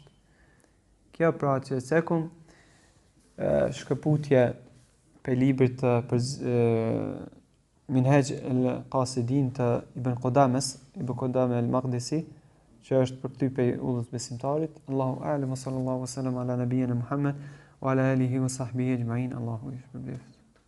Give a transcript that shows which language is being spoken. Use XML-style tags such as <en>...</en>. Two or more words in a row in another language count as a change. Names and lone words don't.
<sq>Kjo pra që sekum shkëputje për librit për Minhaj al-Qasidin të Ibn Qudamës, Ibn Qudame al-Maqdisi, që është për ty pej udhës besimtarit.</sq> <ar>الله أعلم صلى الله عليه وسلم على نبينا محمد وعلى آله وصحبه أجمعين.</ar> <sq>Allahu ishbir.</sq>